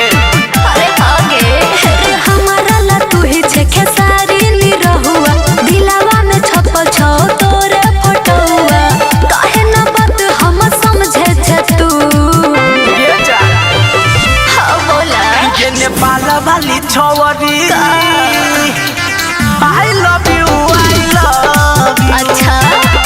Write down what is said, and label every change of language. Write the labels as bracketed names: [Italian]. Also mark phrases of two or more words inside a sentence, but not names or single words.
[Maithili] अरे आगे अरे हमारा ला तू ही छे खेसारी ने रहुआ दिलावा में छपल छौ तोरे फोटोआ काहे ना बात हम समझे छे तू ये जा हाँ बोला ये नेपाल वाली छौरी [English] I love you [Maithili] अच्छा